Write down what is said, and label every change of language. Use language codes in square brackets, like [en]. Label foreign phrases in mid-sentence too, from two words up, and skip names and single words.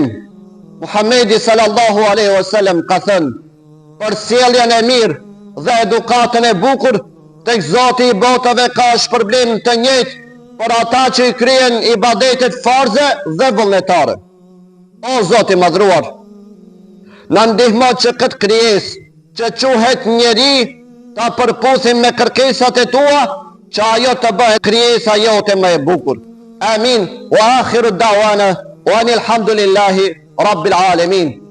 [sq] Muhamedi [ar] صلى الله عليه وسلم [sq] ka thënë: për sjelljen e mirë dhe edukatën e bukur, tek Zoti i botave ka shpërblim të njëjtë për ata që i kryen ibadetet farze dhe vullnetare. O Zoti i madhruar, na ndihmo që këtë krijesë që quhet njeri ta përputhim me kërkesat e tua, që ajo të bëhet krijesa jote më e bukur. Amin. [ar] وآخر دعوانا أن الحمد لله رب العالمين.